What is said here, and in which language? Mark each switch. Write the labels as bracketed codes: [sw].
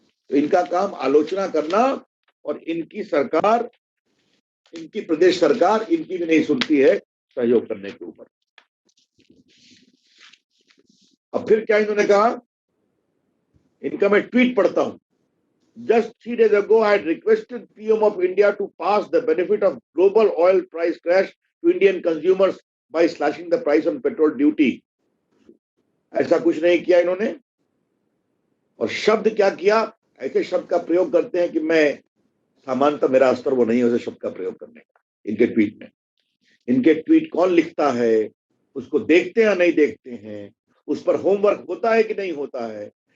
[hi] तो इनका काम आलोचना करना, और इनकी सरकार, इनकी प्रदेश सरकार इनकी भी नहीं सुनती है सहयोग करने के ऊपर। अब फिर क्या इन्होंने कहा, इनका मैं ट्वीट पढ़ता हूं। [en] Just 3 days ago, I had requested PM of India to pass the benefit of global oil price crash to Indian consumers by slashing the price on petrol duty. [hi] ऐसा कुछ नहीं किया इन्होंने। और शब्द क्या किया, ऐसे शब्द का प्रयोग करते हैं कि मैं सामान्यतः मेरा स्तर वो नहीं है उसे शब्द का प्रयोग करने का इनके ट्वीट में। इनके ट्वीट कौन लिखता है, उसको देखते हैं या नहीं देखते हैं, उस पर होमवर्क होता है कि नहीं होता है।